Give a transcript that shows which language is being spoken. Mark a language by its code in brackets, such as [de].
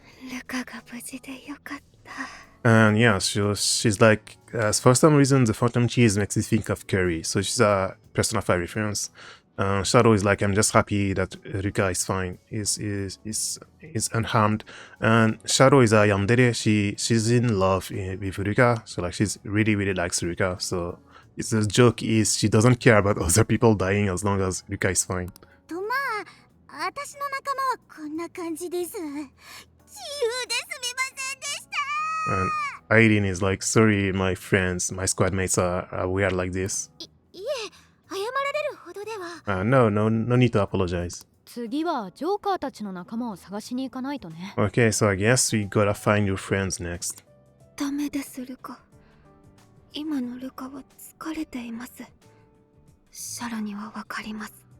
[ja] ルカが無事でよかった。 [en] And yeah, she's like, for some reason, the Phantom Cheese makes me think of Karrie. So she's a Persona 5 reference. Shadow is like, I'm just happy that Ruka is fine, is unharmed. And Shadow is a yandere. She's in love with Ruka, so like she's really likes Ruka. So it's the joke is she doesn't care about other people dying as long as Ruka is fine. [ja] とまあ私の仲間はこんな感じです。自由ですみませんでした。 [en] And Irene is like, sorry, my friends, my squad mates are weird like this. [ja] いえ謝られるほどでは。 [en] No need to apologize. [ja] 次はジョーカーたちの仲間を探しに行かないとね。 [en] Okay, so I guess we gotta find your friends next. [ja] ダメですルカ。今のルカは疲れています。シャラにはわかります。